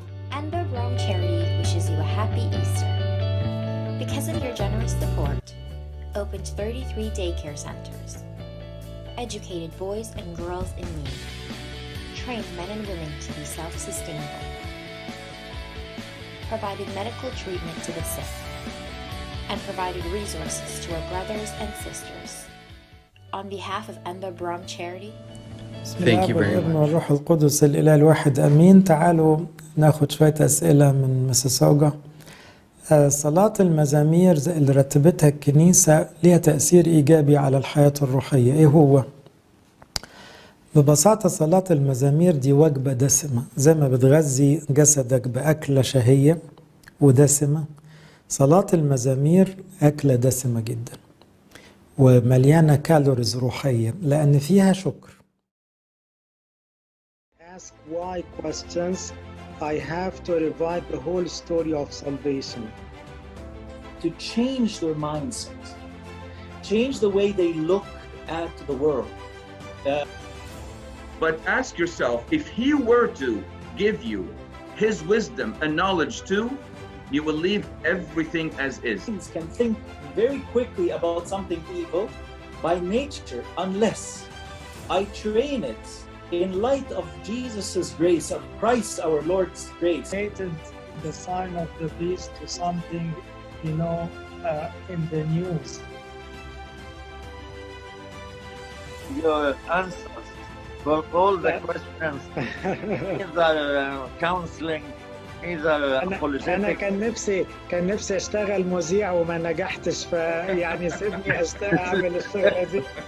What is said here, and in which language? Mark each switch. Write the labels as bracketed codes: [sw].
[en] Anba Braun Charity wishes you a happy Easter. Because of your generous support, opened 33 daycare centers, educated boys and girls in need, trained men and women to be self-sustainable, provided medical treatment to the sick, and provided resources to our brothers and sisters. On behalf of Anba Braun Charity, Thank you very [ar] والابن [en] much. [ar] والروح القدس الإله الواحد أمين. تعالوا ناخد شوية أسئلة من مسيساوجا. صلاة المزامير اللي رتبتها الكنيسة ليها تأثير إيجابي على الحياة الروحية. إيه هو؟ ببساطة صلاة المزامير دي وجبة دسمة، زي ما بتغذي جسدك بأكلة شهية ودسمة. صلاة المزامير أكلة دسمة جدا ومليانة كالوريز روحية لأن فيها شكر. [en] Ask why questions, I have to revive the whole story of salvation. To change their mindset, change the way they look at the world. But ask yourself, if he were to give you his wisdom and knowledge too, you will leave everything as is. Can think very quickly about something evil by nature unless I train it in light of Jesus' grace, of Christ our Lord's grace. Related the sign of the beast to something, in the news. Your answers for all the questions, either counseling, either [ar] أنا [en] apologetics. [ar] كان نفسي أشتغل مذيع وما نجحتش، فيعني سيبني أعمل الشغلة دي.